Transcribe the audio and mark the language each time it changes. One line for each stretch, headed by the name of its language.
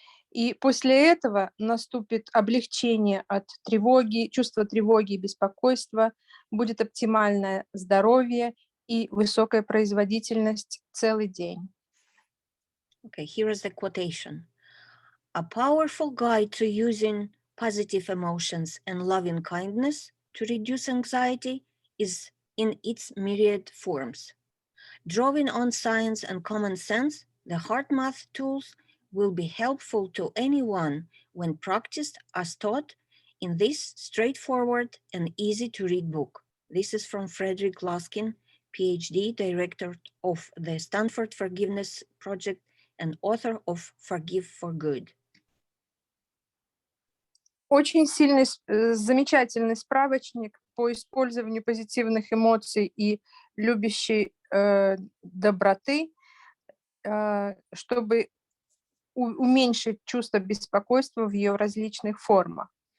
Russian: И после этого наступит облегчение от тревоги, чувства тревоги и беспокойства, будет оптимальное здоровье и высокая производительность целый день.
English: Okay, here is the quotation. A powerful guide to using positive emotions and loving kindness to reduce anxiety is in its myriad forms. Drawing on science and common sense, the HeartMath tools will be helpful to anyone when practiced as taught in this straightforward and easy to read book. This is from Frederick Laskin, PhD, Director of the Stanford Forgiveness Project and author of Forgive for Good.
Russian: Очень сильный, замечательный справочник по использованию позитивных эмоций и любящей доброты, чтобы уменьшить чувство беспокойства в ее различных формах.